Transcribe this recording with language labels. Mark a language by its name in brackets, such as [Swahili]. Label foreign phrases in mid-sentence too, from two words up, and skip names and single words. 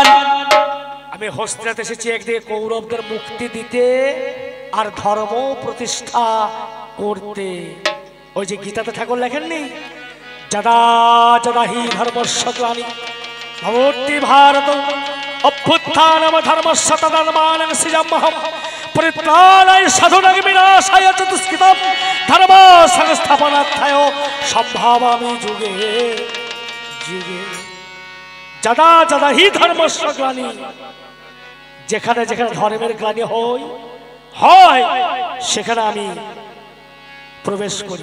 [Bangla] আমি হস্তিনাতে এসেছি একদিকে কৌরবদের মুক্তি দিতে আর ধর্ম প্রতিষ্ঠা করতে। ওই যে গীতাতে ঠাকুর লেখেননি, [Sanskrit] যদা যদা হি ধর্মস্য গ্লানি ভবতি ভারত অভ্যুত্থানম ধর্মস্য তদাত্মানং সৃজাম্যহম পরিত্রাণায় সাধুনাং বিনাশায় চ দুষ্কৃতম ধর্ম সংস্থাপনার্থায় সম্ভাবামি যুগে যুগে। যদা যদা হি ধর্মস্য গ্লানি, [Bangla] যেখানে যেখানে ধর্মের গ্লানি হয় সেখানে আমি প্রবেশ করি।